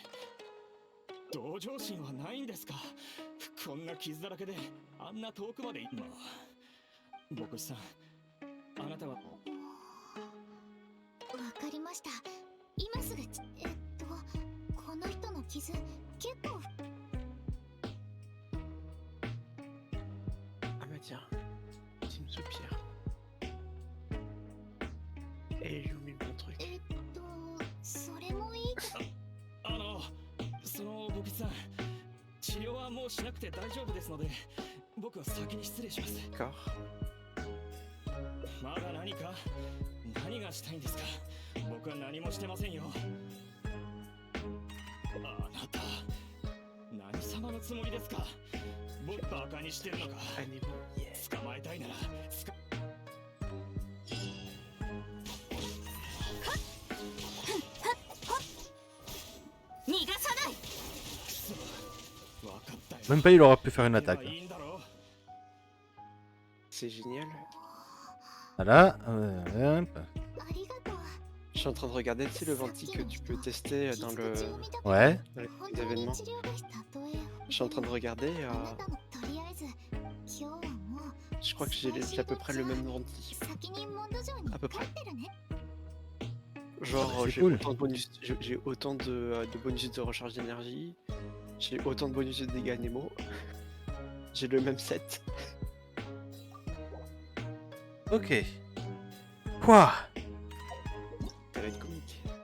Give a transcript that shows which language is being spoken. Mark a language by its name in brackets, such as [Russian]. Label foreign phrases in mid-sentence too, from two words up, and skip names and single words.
[Japanese] 同情心はないんですか。こんな傷だらけであんな遠くまで。まあ、牧師さん、あなたは。わかりました。今すぐこの人の傷結構。 [French] Ah bah tiens, Team Soupir. Et j'ai oublié le bon truc. [Japanese] それもいいけど。その牧師さん、治療はもうしなくて大丈夫ですので、僕は先に失礼します。 [French] D'accord. [Japanese] まだ何がしたいんですか。僕は何もしてませんよ。あなた、何様のつもりですか。僕バカにしてるのか。 [French] Animaux, yeah. [Japanese] 捕まえたいなら逃がさない。分かったよ。 [French] Même pas il aura pu faire une attaque. [Japanese] いいんだろう。 [French] C'est génial. Voilà. Hop. [Japanese] ありがとう。 [French] Je suis en train de regarder, tu sais, le venti que tu peux tester dans le Ouais. dans les [Japanese] 本当に [French] événements. [Japanese] 治療がたとえ [French] Je suis en train de regarder. [Japanese] あなたのとりあえず今日は [French] Je crois que j'ai à peu près le même venti. [Japanese] 先にモンド城に [French] À peu [Japanese] 帰 [French] près. [Japanese] ってるね。 [French] Genre, Ah bah, c'est j'ai cool. autant de bonus, j'ai autant de bonus de recharge d'énergie, j'ai autant de bonus de dégâts animaux, j'ai le même set. Ok. Quoi? Ça va être comique.